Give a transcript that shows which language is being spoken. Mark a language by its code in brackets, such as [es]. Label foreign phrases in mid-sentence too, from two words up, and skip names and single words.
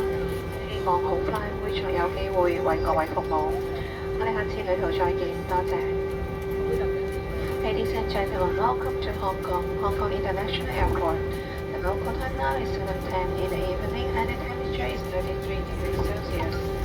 [yue] 希望好快會再有機會為各位服務。我哋下次旅途再見，多謝。 [en] Ladies and gentlemen, welcome to Hong Kong, Hong Kong International Airport. The local time now is 7:10 in the evening and the temperature is 33 degrees Celsius.